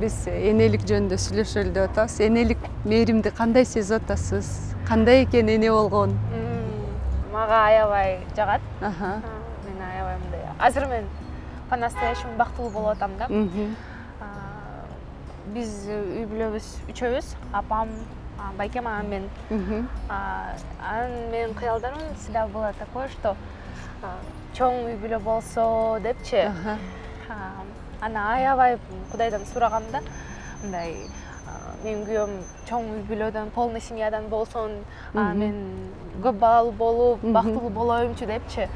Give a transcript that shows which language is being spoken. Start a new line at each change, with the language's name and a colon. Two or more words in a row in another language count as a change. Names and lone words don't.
Kyrgyz: биз энелик жөнүндө сүйлөшөлү деп атабыз. Энелик мээримди кандай сезип атасыз? Кандай экен эне болгон? Мага аябай жагат. Мен аябай мындай. Азыр мен по-настоящему бактылуу болуп атам да. Биз үй бүлөбүз үчөөбүз, апам, байкем, анан мен. Анан менин кыялдарым
Russian: всегда было такое, что
Kyrgyz: чоң үй бүлө болсо депчи. Ана аябай Кудайдан сураганда, мындай менин күйөөм чоң үй бүлөдөн, полный семьядан болсун, мен көп балалуу болуп, бактылуу болоюмчу депчи.